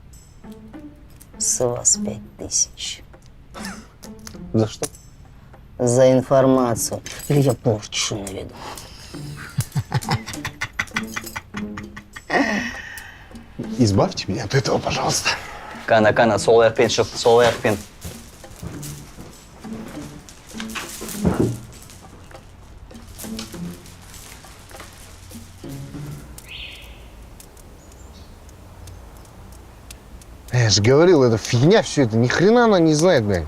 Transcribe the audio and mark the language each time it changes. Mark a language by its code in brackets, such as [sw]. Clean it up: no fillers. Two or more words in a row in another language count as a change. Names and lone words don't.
[ru] С вас 5000. За что? За информацию. Или я порчу наведу. Избавьте меня от этого, пожалуйста. [kk] Кана, сол аяқпен шық, сол аяқпен. [ru] Я же говорил, это фигня все это. Ни хрена она не знает, блядь.